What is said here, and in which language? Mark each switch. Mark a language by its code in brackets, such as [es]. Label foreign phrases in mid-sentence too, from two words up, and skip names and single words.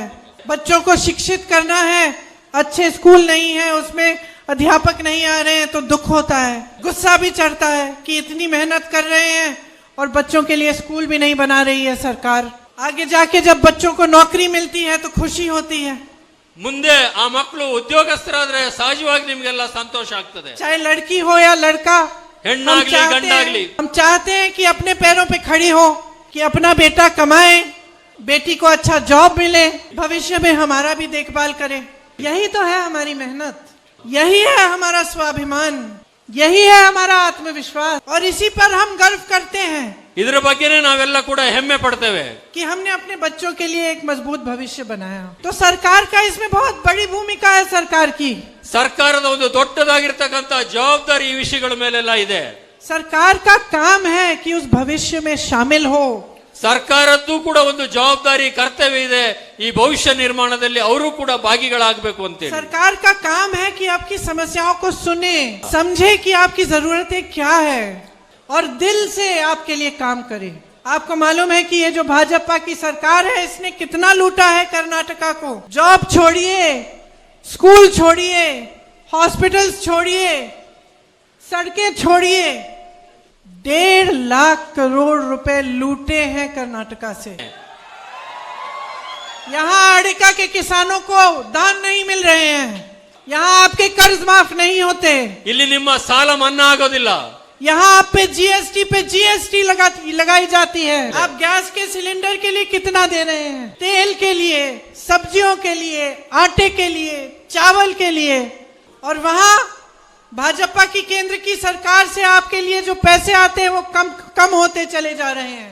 [hi] बच्चों को शिक्षित करना है, अच्छे स्कूल नहीं है, उसमें अध्यापक नहीं आ रहे हैं तो दुख होता है, गुस्सा भी चढ़ता है कि इतनी मेहनत कर रहे हैं और बच्चों के लिए स्कूल भी नहीं बना रही है सरकार। आगे जाके जब बच्चों को नौकरी मिलती है तो खुशी होती है। [kn] ಮುಂದೆ ಆ ಮಕ್ಕಳು ಉದ್ಯೋಗಸ್ಥರಾದ್ರೆ ಸಹಜವಾಗಿ ನಿಮಗೆಲ್ಲ ಸಂತೋಷ ಆಗ್ತದೆ। [hi] चाहे लड़की हो या लड़का, [kn] ಹೆಣ್ಣಾಗ್ಲಿ ಗಂಡಾಗ್ಲಿ, [hi] हम चाहते हैं कि अपने पैरों पे खड़ी हो, कि अपना बेटा कमाए, बेटी को अच्छा जॉब मिले, भविष्य में हमारा भी देखभाल करे। यही तो है हमारी मेहनत, यही है हमारा स्वाभिमान, यही है हमारा आत्मविश्वास, और इसी पर हम गर्व करते हैं। [kn] ಇದರ ಬಗ್ಗೆನೇ ನಾವೆಲ್ಲ ಕೂಡ ಹೆಮ್ಮೆ ಪಡ್ತೇವೆ [hi] कि हमने अपने बच्चों के लिए एक मजबूत भविष्य बनाया। तो सरकार का इसमें बहुत बड़ी भूमिका है। सरकार की, [kn] ಸರ್ಕಾರದ ಒಂದು ದೊಡ್ಡದಾಗಿರ್ತಕ್ಕಂಥ ಜವಾಬ್ದಾರಿ ಈ ವಿಷಯಗಳ ಮೇಲೆಲ್ಲ ಇದೆ। [hi] सरकार का काम है कि उस भविष्य में शामिल हो। [kn] ಸರ್ಕಾರದ್ದು ಕೂಡ ಒಂದು ಜವಾಬ್ದಾರಿ ಕರ್ತವ್ಯ ಇದೆ, ಈ ಭವಿಷ್ಯ ನಿರ್ಮಾಣದಲ್ಲಿ ಅವರು ಕೂಡ ಭಾಗಿಗಳಾಗಬೇಕು ಅಂತ। [hi] सरकार का काम है कि आपकी समस्याओं को सुने, समझे कि आपकी जरूरतें क्या है और दिल से आपके लिए काम करे। आपको मालूम है कि ये जो भाजपा की सरकार है, इसने कितना लूटा है कर्नाटका को। जॉब छोड़िए, स्कूल छोड़िए, हॉस्पिटल्स छोड़िए, सड़कें छोड़िए, 1.5 लाख करोड़ रुपए लूटे हैं कर्नाटका से। यहाँ अड़िका के किसानों को दाम नहीं मिल रहे हैं, यहाँ आपके कर्ज माफ नहीं होते, [kn] ಇಲ್ಲಿ ನಿಮ್ಮ ಸಾಲ ಮನ್ನಾ ಆಗೋದಿಲ್ಲ, [hi] यहाँ आप पे जीएसटी लगाई जाती है। आप गैस के सिलेंडर के लिए कितना दे रहे हैं, तेल के लिए, सब्जियों के लिए, आटे के लिए, चावल के लिए, और वहाँ भाजपा की केंद्र की सरकार से आपके लिए जो पैसे आते हैं वो कम होते चले जा रहे हैं।